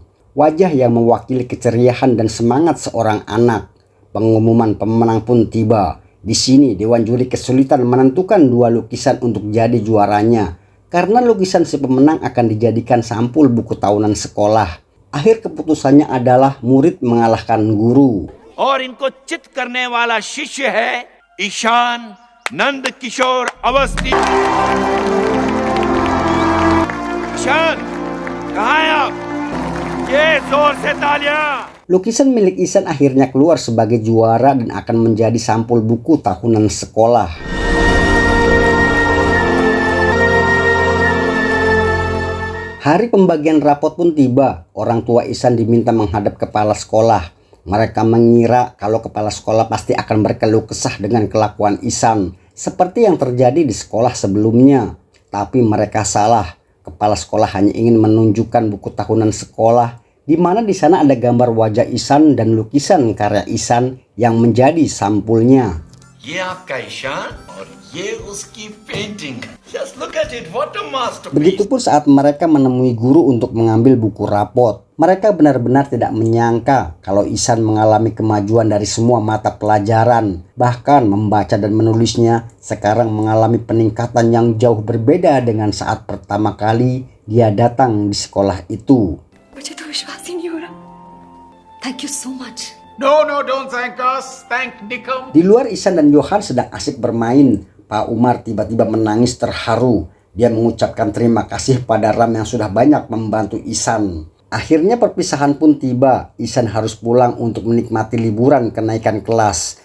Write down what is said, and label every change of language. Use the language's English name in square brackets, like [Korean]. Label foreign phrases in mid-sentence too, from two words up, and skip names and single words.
[Indonesian] Wajah yang mewakili keceriaan dan semangat seorang anak. Pengumuman pemenang pun tiba. Di sini Dewan Juri kesulitan menentukan 2 lukisan untuk jadi juaranya. Karena lukisan si pemenang akan dijadikan sampul buku tahunan sekolah. Akhir keputusannya adalah murid mengalahkan guru. [Hindi] और इनको चित करने वाला शिष्य है ईशान नंद किशोर अवस्थी। ईशान कहाँ है आप? ये जोर से तालियां। [Indonesian] Lukisan milik Ihsan akhirnya keluar sebagai juara dan akan menjadi sampul buku tahunan sekolah. Hari pembagian rapot pun tiba. Orang tua Ihsan diminta menghadap kepala sekolah. Mereka mengira kalau kepala sekolah pasti akan berkeluh kesah dengan kelakuan Ihsan, seperti yang terjadi di sekolah sebelumnya. Tapi mereka salah. Kepala sekolah hanya ingin menunjukkan buku tahunan sekolah, di mana di sana ada gambar wajah Ihsan dan lukisan karya Ihsan yang menjadi sampulnya. [Hindi] ये आपका ईशान और ये उसकी पेंटिंग। [English] Just look at it, what a masterpiece. [Indonesian] Begitupun saat mereka menemui guru untuk mengambil buku rapot. Mereka benar-benar tidak menyangka kalau Ihsan mengalami kemajuan dari semua mata pelajaran. Bahkan membaca dan menulisnya sekarang mengalami peningkatan yang jauh berbeda dengan saat pertama kali dia datang di sekolah itu. [Hindi] मुझे तो विश्वास ही नहीं हो रहा। [English] Thank you so much. No, don't thank us. Thank Nikom. [Indonesian] Di luar, Ihsan dan Johan sedang asik bermain. Pak Umar tiba-tiba menangis terharu. Dia mengucapkan terima kasih pada Ram yang sudah banyak membantu Ihsan. Akhirnya perpisahan pun tiba. Ihsan harus pulang untuk menikmati liburan kenaikan kelas.